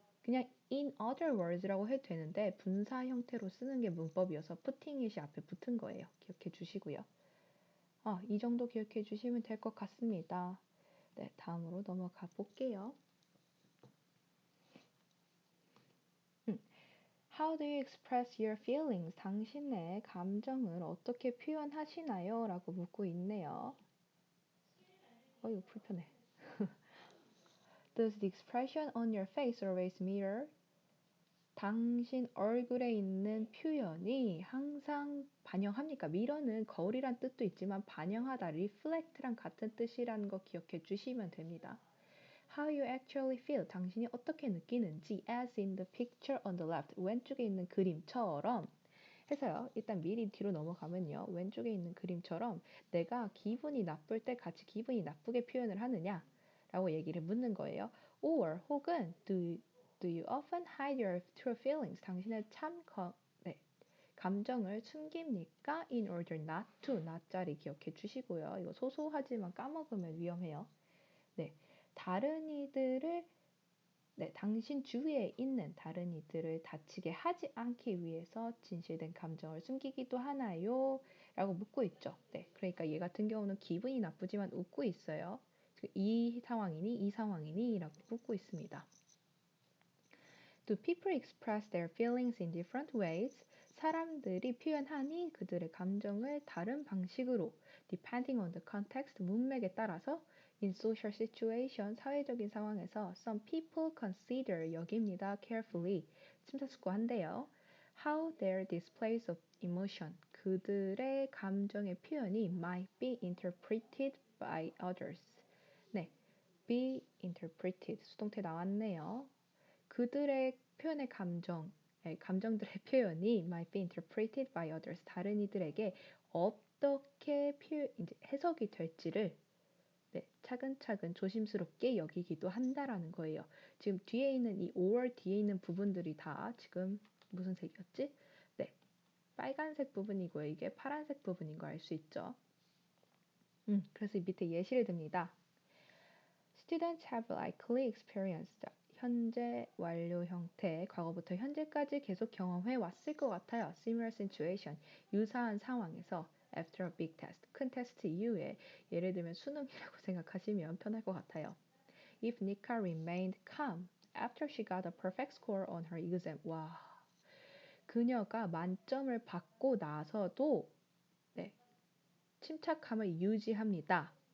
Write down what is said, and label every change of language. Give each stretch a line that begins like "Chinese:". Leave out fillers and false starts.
Korean: 그냥
English: in other words
Korean: 라고 해도 되는데 분사 형태로 쓰는 게 문법이어서
English: putting it
Korean: 이 앞에 붙은 거예요. 기억해 주시고요. 이 정도 기억해 주시면 될 것 같습니다. 네, 다음으로 넘어가 볼게요.
English: How do you express your feelings?
Korean: 당신의 감정을 어떻게 표현하시나요? 라고 묻고 있네요. 이거 불편해.
English: Does the expression on your face always mirror?
Korean: 당신 얼굴에 있는 표현이 항상 반영합니까? mirror는 거울이란 뜻도 있지만 반영하다,
English: reflect
Korean: 랑 같은 뜻이라는 거 기억해 주시면 됩니다.
English: How you actually feel,
Korean: 당신이 어떻게 느끼는지
English: as in the picture on the left,
Korean: 왼쪽에 있는 그림처럼 해서요. 일단 미리 뒤로 넘어가면요. 왼쪽에 있는 그림처럼 내가 기분이 나쁠 때 같이 기분이 나쁘게 표현을 하느냐 라고 얘기를 묻는 거예요.
English: Or 혹은 do you often hide your true feelings,
Korean: 당신의 네, 감정을 숨깁니까?
English: In order not to, not
Korean: 자리 기억해 주시고요. 이거 소소하지만 까먹으면 위험해요. 네, 다른 이들을 당신 주위에 있는 다른 이들을 다치게 하지 않기 위해서 진실된 감정을 숨기기도 하나요? 라고 묻고 있죠. 네, 그러니까 얘 같은 경우는 기분이 나쁘지만 웃고 있어요. 이 상황이니 이 상황이니 라고 묻고 있습니다.
English: Do people express their feelings in different ways?
Korean: 사람들이 표현하니 그들의 감정을 다른 방식으로
English: depending on the context,
Korean: 문맥에 따라서
English: in social situation,
Korean: 사회적인 상황에서
English: some people consider,
Korean: 여깁니다, carefully, 심사숙고한대요.
English: How their displays of emotion,
Korean: 그들의 감정의 표현이
English: might be interpreted by others.
Korean: 네,
English: be interpreted,
Korean: 수동태 나왔네요. 그들의 표현의 감정들의 표현이
English: might be interpreted by others,
Korean: 다른 이들에게 어떻게 이제 해석이 될지를 차근차근 조심스럽게 여기기도 한다라는 거예요. 지금 뒤에 있는 이 or 뒤에 있는 부분들이 다 지금 무슨 색이었지? 네, 빨간색 부분이고요. 이게 파란색 부분인 거 알 수 있죠? 그래서 밑에 예시를 듭니다.
English: Students have likely experienced,
Korean: 현재 완료 형태, 과거부터 현재까지 계속 경험해 왔을 것 같아요.
English: Similar situation,
Korean: 유사한 상황에서
English: after a big test,
Korean: 큰 테스트 이후에, 예를 들면 수능이라고 생각하시면 편할 것 같아요.
English: If Nika remained calm after she got a perfect score on her exam.
Korean: 와, 그녀가 만점을 받고 나서도 침착함을 유지합니다.